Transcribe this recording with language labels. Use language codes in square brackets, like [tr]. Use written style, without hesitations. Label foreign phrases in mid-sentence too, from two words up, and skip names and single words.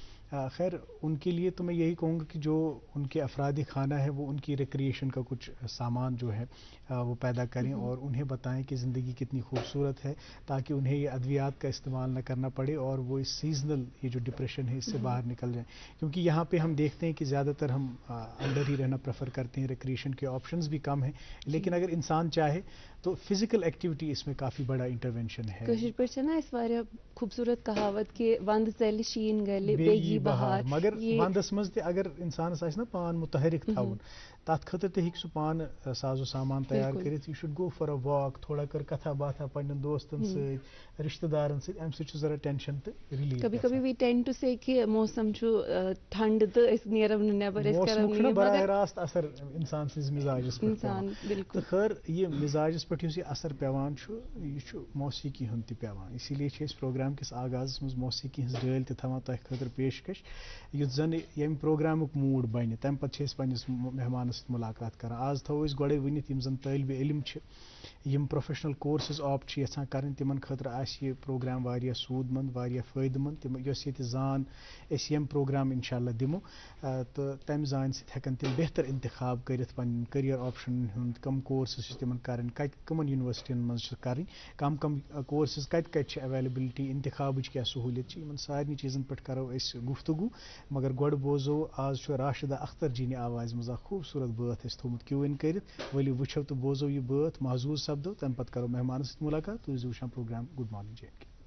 [ur] خیر ان کے لیے تو میں یہی کہوں گا کہ جو ان کے افراد خانہ ہے وہ ان کی ریکریشن کا کچھ سامان جو ہے وہ پیدا کریں اور انہیں بتائیں کہ زندگی کتنی خوبصورت ہے، تاکہ انہیں یہ ادویات کا استعمال نہ کرنا پڑے اور وہ اس سیزنل یہ جو ڈپریشن ہے اس سے باہر نکل جائیں. کیونکہ یہاں پہ ہم دیکھتے ہیں کہ زیادہ تر ہم اندر ہی رہنا پریفر کرتے ہیں، ریکریشن کے آپشنز بھی کم ہیں، لیکن اگر انسان چاہے تو [en] physical activity [ur] اس میں کافی بڑا انٹرونشن ہے. [ks] کشیر پر چھنا اس واریاہ خوبصورت کہاوت کہ وند ژلہِ شیٖن گلہِ بیگی بہار. مگر وندس مز تہ اگر انسانس آسہِ نا پان متحرک تھاون تات خاطر تہ ہیٚکہِ سُہ پان سازو سامان تیار کٔرِتھ. [en] you should go for a walk, [ks] تھوڑا کر کتھا باتھا پننٮ۪ن دوستن سۭتۍ، رشتہ دارن سۭتۍ، امہِ سۭتۍ چھُ ذرا ٹینشن تہ ریلیٖف. [ur] کبھی کبھی [en] we tend to say [ks] کہ موسم چھُ ٹھنڈ تہٕ أسۍ نیرو نہٕ نیبر، أسۍ کرو موسمُک چھُنہ نہٕ براہ راست اثر انسان سٕنٛدِس مزاجس پٮ۪ٹھ انسان بالکل. تہٕ خٲر یہ مزاجس پٮ۪ٹھ یُس یہ اثر پیوان چھُ یہ چھُ موسیقی ہُنٛد تہِ پیوان. اسی لیے چھِ أسۍ پروگرام کِس آغازس منٛز موسیقی ہٕنٛز ڈٲلۍ تہِ تھاوان تۄہہِ خٲطرٕ پیشکش، یُتھ زن ییٚمہِ پروگرامُک موٗڈ بنہِ. تمہِ پتہٕ چھِ أسۍ پننِس مہمانس سۭتۍ مُلاقات کران. آز تھاوو أسۍ گۄڈے ؤنِتھ یِم زن طٲلبہِ علم چھِ، یِم [en] professional courses opt [ks] چھِ یژھان کرٕنۍ، تِمن خٲطرٕ آسہِ یہِ پروگرام واریاہ سوٗد مند، واریاہ فٲیدٕ مند. یۄس ییٚتہِ زان أسۍ ییٚمہِ پروگرام انشاء اللہ دِمو تہٕ تمہِ زانہِ سۭتۍ ہٮ۪کن تِم بہتر انتخاب کٔرِتھ پنٕنۍ کٔریَر آپشنن ہُنٛد. کم کورسز چھِ تِمن کرٕنۍ، کمن یونیورسٹین منٛز چھِ کرٕنۍ، کم کم کورسز کتہِ کتہِ چھِ ایویلیبلٹی، انتخابٕچ کیٛاہ سہوٗلیت چھِ. یِمن سارنٕے چیٖزن پٮ۪ٹھ کرو أسۍ گفتگو. مگر گۄڈٕ بوزو آز چھُ راشدہ اختر جی نہِ آوازِ منٛز اکھ خوٗبصوٗرت بٲتھ اَسہِ تھوٚمُت [en] cue in [ks] کٔرِتھ. ؤلِو وٕچھو تہٕ بوزو یہِ بٲتھ، محظوٗظ سپدو، تمہِ پتہٕ کرو مہمانس سۭتۍ مُلاقات. تُہۍ ٲسۍزیو وٕچھان پروگرام گُڈ مارننگ جے اینڈ کے.